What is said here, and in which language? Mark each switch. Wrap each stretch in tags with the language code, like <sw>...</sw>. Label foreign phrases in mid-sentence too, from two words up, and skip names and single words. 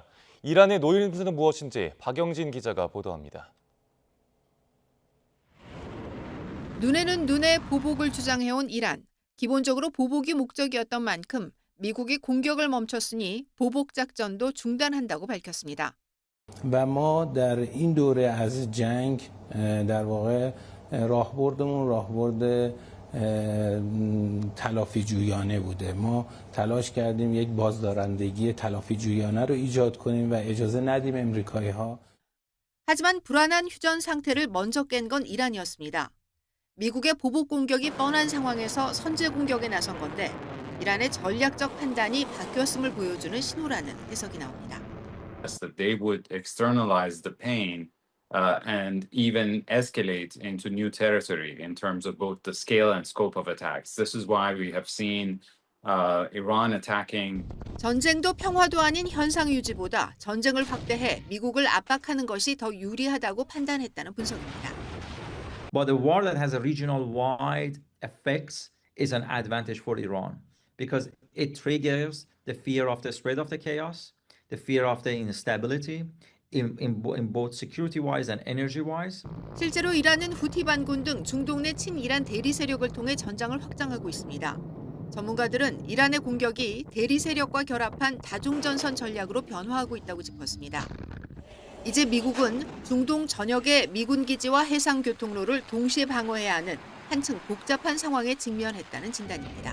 <ko>이란의 노림수는 무엇인지 박영진 기자가 보도합니다. 눈에는 눈에 보복을 주장해온 이란. 기본적으로 보복이 목적이었던 만큼 미국이 공격을 멈췄으니 보복 작전도 중단한다고 밝혔습니다.</ko> <fa>و ما در این دوره از جنگ در واقع راهبردمون راهبرد تلافی جویانه بوده. ما تلاش کردیم یک بازدارندگی تلافی جویانه رو ایجاد کنیم و اجازه ندیم امریکایی‌ها.</fa> <ko>하지만 불안한 휴전 상태를 먼저 깬 건 이란이었습니다. 미국의 보복 공격이 뻔한 상황에서 선제 공격에 나선 건데 이란의 전략적 판단이 바뀌었음을 보여주는 신호라는 해석이 나옵니다.</ko> <en>That they would externalize the pain and even escalate into new territory in terms of both the scale and scope of attacks. This is why we have seen Iran attacking.</en> <ko>전쟁도 평화도 아닌 현상 유지보다 전쟁을 확대해 미국을 압박하는 것이 더 유리하다고 판단했다는 분석입니다.</ko> <en>But a war that has a regional wide effects is an advantage for Iran because it triggers the fear of the spread of the chaos, the fear of the instability in both security-wise and energy-wise.</en> <ko>실제로 이란은 후티 반군 등 중동 내 친이란 대리 세력을 통해 전장을 확장하고 있습니다. 전문가들은 이란의 공격이 대리 세력과 결합한 다중전선 전략으로 변화하고 있다고 짚었습니다. 이제 미국은 중동 전역의 미군 기지와 해상 교통로를 동시에 방어해야 하는 한층 복잡한 상황에 직면했다는 진단입니다.</ko>